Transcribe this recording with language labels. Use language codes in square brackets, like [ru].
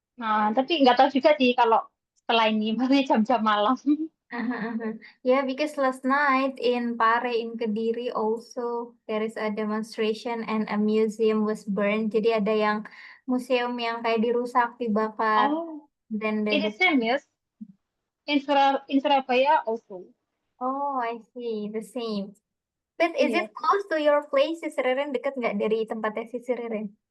[id] Nah, tapi nggak tahu juga sih kalau setelah ini, maksudnya jam-jam malam. [en] Yeah, because last night in Pare, in Kediri also there is a demonstration and a museum was burned. [id] Jadi ada yang museum yang kayak dirusak, dibakar. [en] Oh, Then it the is same, Miss. In Surabaya also. Oh, I see. The same. But is it Yes. close to your place, Sis Ririn? [id] Dekat nggak dari tempatnya Sis Ririn?